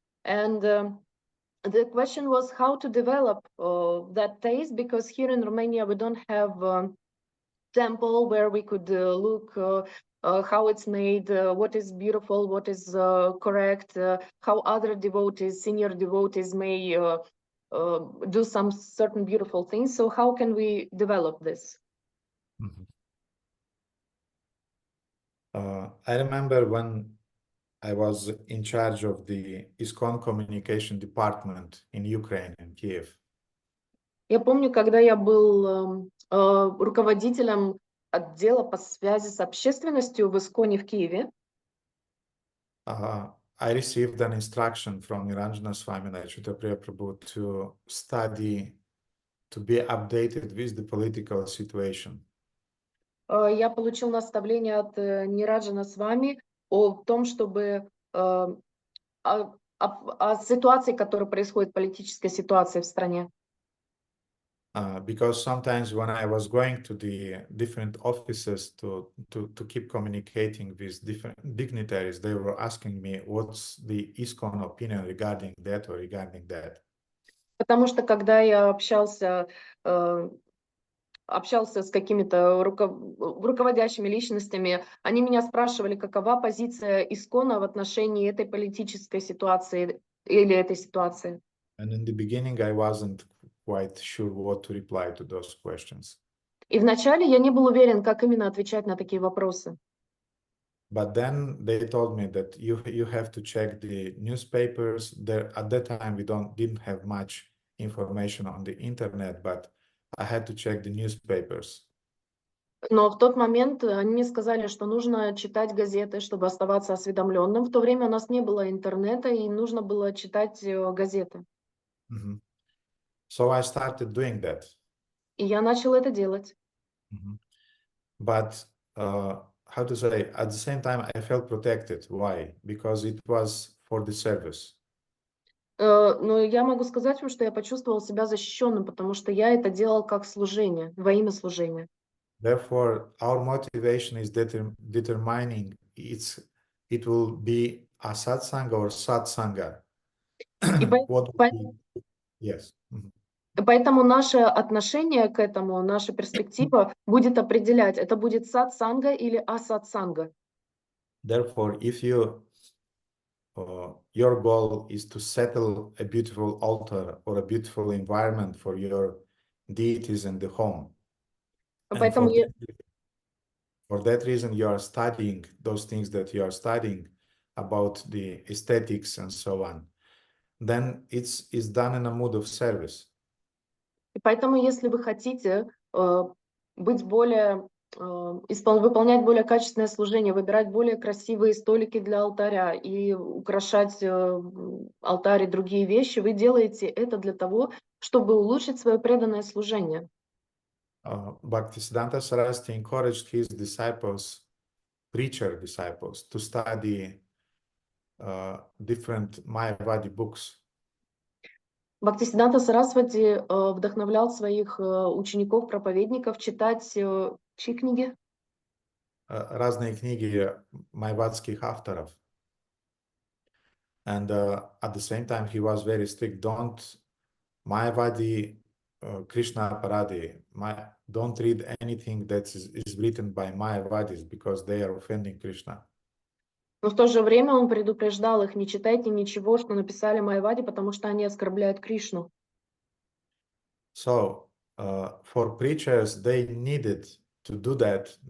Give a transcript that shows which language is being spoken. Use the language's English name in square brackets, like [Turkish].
[English] And the question was how to develop that taste, because here in Romania we don't have a temple where we could look how it's made, what is beautiful, what is correct, how other devotees, senior devotees may do some certain beautiful things. So how can we develop this? I remember when I was in charge of the ISKCON communication department in Ukraine, in Kiev. [Russian] Я помню, когда я был руководителем отдела по связи с общественностью в ИСКОНе в Киеве, [English] I received an instruction from Niranjana Swami Achyuta Prabhu to study, to be updated with the political situation. [Russian] я получил наставление от Нираджана Свами о том, чтобы о ситуации, которая происходит, политической ситуации в стране. [English] Because sometimes when I was going to the different offices to keep communicating with different dignitaries, they were asking me, what's the ISKCON opinion regarding that or regarding that? [Russian] Потому что когда я общался с какими-то руководящими личностями, они меня спрашивали, какова позиция ИСКОНа в отношении этой политической ситуации или этой ситуации. [English] And in the beginning, I wasn't quite sure what to reply to those questions. [Russian] И вначале я не был уверен, как именно отвечать на такие вопросы. [English] But then they told me that you have to check the newspapers. There at that time we didn't have much information on the internet, but I had to check the newspapers. [Russian] Но в тот момент они мне сказали, что нужно читать газеты, чтобы оставаться осведомленным. В то время у нас не было интернета, и нужно было читать газеты. [English] So I started doing that. [Russian] И я начал это делать. [English] But how to say, at the same time, I felt protected. Why? Because it was for the service. [Russian] Но я могу сказать вам, что я почувствовал себя защищенным, потому что я это делал как служение, во имя служения. [English] Therefore, our motivation is determining it will be a satsanga or satsanga. Yes. [Russian] Поэтому наше отношение к этому, наша перспектива будет определять, это будет сатсанга или асатсанга. [English] Therefore, if your goal is to settle a beautiful altar or a beautiful environment for your deities in the home, [Russian] Поэтому [English] for that reason you are studying those things that you are studying about the aesthetics and so on, then it's done in a mood of service. [Russian] И поэтому, если вы хотите быть более, выполнять более качественное служение, выбирать более красивые столики для алтаря и украшать алтарь и другие вещи, вы делаете это для того, чтобы улучшить свое преданное служение. [English] Bhaktisiddhanta Saraswati encouraged his disciples, preacher disciples, to study different Mayavadi books. [Russian] Бхактисиддханта Сарасвати вдохновлял своих учеников-проповедников читать чьи книги? Разные книги майавадских авторов. [English] And at the same time, he was very strict. Don't Mayavadi Krishna Paradi. don't read anything that is written by Mayavadis because they are offending Krishna. [Russian] Но в то же время он предупреждал их: не читайте ничего, что написали Майявади, потому что они оскорбляют Кришну. [English] So for preachers, they needed to do that.